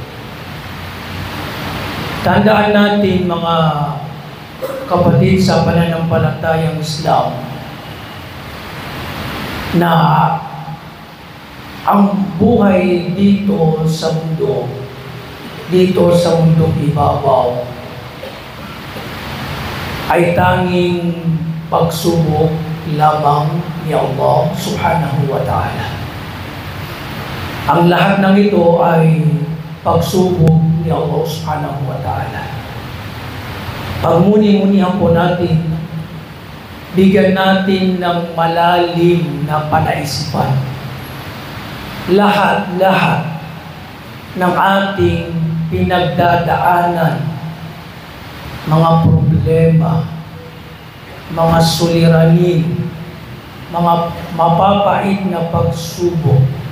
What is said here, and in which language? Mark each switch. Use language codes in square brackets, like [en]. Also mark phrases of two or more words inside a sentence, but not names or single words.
[tl] Tandaan natin, mga kapatid sa pananampalatayang Islam, na ang buhay dito sa mundo, dito sa mundong ibabaw, ay tanging pagsubok lamang ni Allah [ar] سبحانه وتعالى. [tl] Ang lahat ng ito ay pagsubok ni Allah [ar] سبحانه وتعالى. [tl] Pagmuni-munihan po natin, bigyan natin ng malalim na panaisipan lahat-lahat ng ating pinagdadaanan, mga problema, mga suliranin, mga mapapait na pagsubok